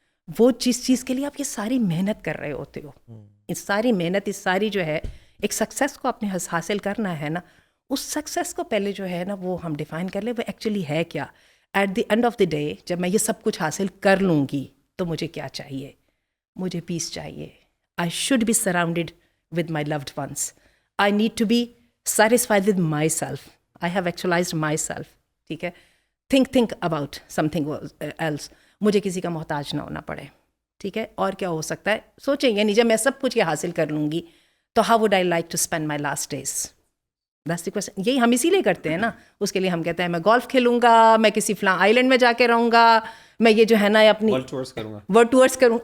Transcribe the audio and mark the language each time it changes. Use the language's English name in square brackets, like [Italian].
[Urdu] وہ چیز کے لیے آپ یہ ساری محنت کر رہے ہوتے ہو. اس ساری محنت، اس ساری جو ہے ایک سکسیس کو آپ نے حاصل کرنا ہے نا، اس سکسیس کو پہلے جو ہے نا وہ ہم ڈیفائن کر لیں وہ ایکچولی ہے کیا. [English] at the end of the day [Urdu] جب میں یہ سب کچھ حاصل کر لوں گی تو مجھے کیا چاہیے؟ مجھے پیس چاہیے. [English] I should be surrounded with my loved ones. I need to be satisfied with myself. I have actualized myself. [Urdu] ٹھیک ہے. [English] think about something else. [Urdu] مجھے کسی کا محتاج نہ ہونا پڑے. ٹھیک ہے. اور کیا ہو سکتا ہے سوچیں، یعنی جب میں سب کچھ یہ حاصل کر لوں گی تو [English] how would I like to spend my last days? That's the question. [Urdu] یہی ہم اسی لیے کرتے ہیں نا. اس کے لیے ہم کہتے ہیں میں گولف کھیلوں گا، میں کسی فلاں آئی لینڈ میں جا کے رہوں گا، میں یہ جو ہے نا اپنی ورلڈ ٹورس کروں.